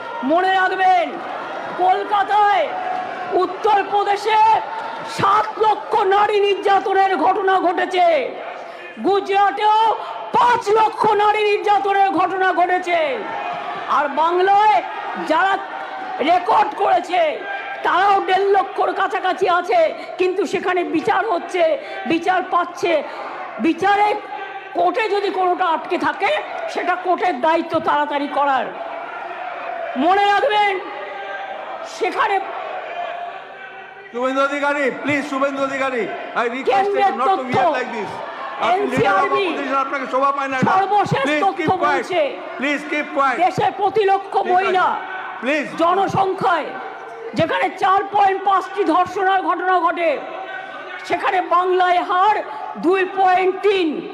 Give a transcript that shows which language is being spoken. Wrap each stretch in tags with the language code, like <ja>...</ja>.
<bn>মনে রাখবেন, কলকাতায় উত্তরপ্রদেশে 7 লক্ষ নারী নির্যাতনের ঘটনা ঘটেছে, গুজরাটেও 5 লক্ষ নারী নির্যাতনের ঘটনা ঘটেছে, আর বাংলায় যারা রেকর্ড করেছে তারাও 1.5 লক্ষর কাছাকাছি আছে, কিন্তু সেখানে বিচার হচ্ছে, বিচার পাচ্ছে। বিচারে কোর্টে যদি কোনোটা আটকে থাকে, সেটা কোর্টের দায়িত্ব তাড়াতাড়ি করার। মনে রাখবেন, সেখানে</bn> <en>Suvendu Adhikari, please, Suvendu Adhikari, I request you not to behave like this.</en> <bn>আপনি</bn> <en>leader of opposition,</en> <bn>আপনাকে শোভা পায় না। সর্বশেষ তথ্য বলছে,</bn> <en>Please keep quiet.</en> <bn>দেশে প্রতি লক্ষ মহিলা</bn> <en>please</en> <bn>জনসংখ্যায় যেখানে 4.5টি ধর্ষণের ঘটনা ঘটে, সেখানে বাংলায় হার 2.3।</bn>